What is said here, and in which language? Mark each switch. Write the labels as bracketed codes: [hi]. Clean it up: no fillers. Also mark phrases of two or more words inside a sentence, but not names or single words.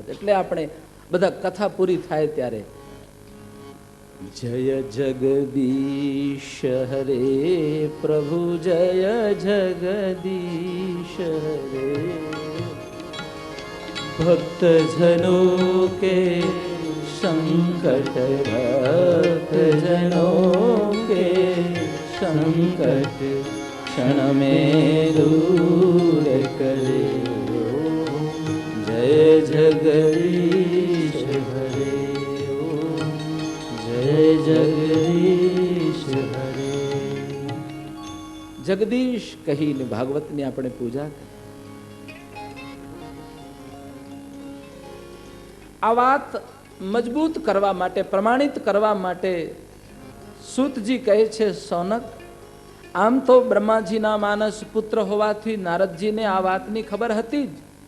[gu] એટલે આપણે બધા કથા પૂરી થાય ત્યારે [hi] जय जगदीश हरे प्रभु, जय जगदीश हरे भक्त जनो के संकट, भक्त जनो के संकट क्षण में दूर करे. जय जगदीश हरे, जय जगदीश हरे. [gu] જગદીશ કહીને ભાગવતની આપણે પૂજા. આ વાત મજબૂત કરવા માટે, પ્રમાણિત કરવા માટે સૂતજી કહે છે, સૌનક આમ તો બ્રહ્માજીના માનસ પુત્ર હોવાથી નારદજીને આ વાતની ખબર હતી જ,